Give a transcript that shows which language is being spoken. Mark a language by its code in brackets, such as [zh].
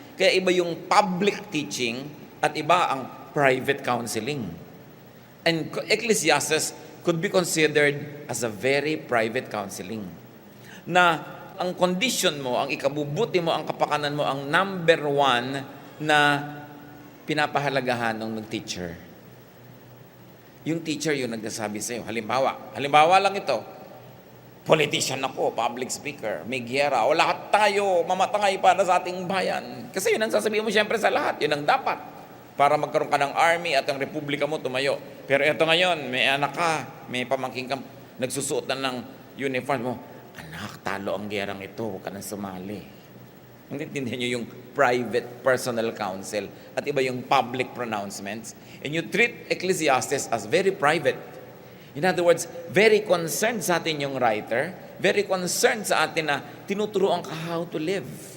[tl] Kaya iba yung public teaching at iba ang private counseling. [en] And Ecclesiastes could be considered as a very private counseling. [tl] Na ang condition mo, ang ikabubuti mo, ang kapakanan mo, ang number one na pinapahalagahan ng teacher. Yung teacher yung nagsasabi sa'yo. Halimbawa lang ito, politician ako, public speaker, may giyera, o lahat tayo mamatay para sa ating bayan. Kasi yun ang sasabihin mo siyempre sa lahat, yun ang dapat. Para magkaroon ka ng army at ang republika mo tumayo. Pero ito ngayon, may anak ka, may pamangking ka, nagsusuot na ng uniform mo, anak, talo ang giyerang ito, huwag ka nang sumali. Intindihan nyo yung private personal counsel at iba yung public pronouncements. [en] And you treat Ecclesiastes as very private. In other words, very concerned sa atin yung writer, very concerned sa atin na tinuturuan ka how to live.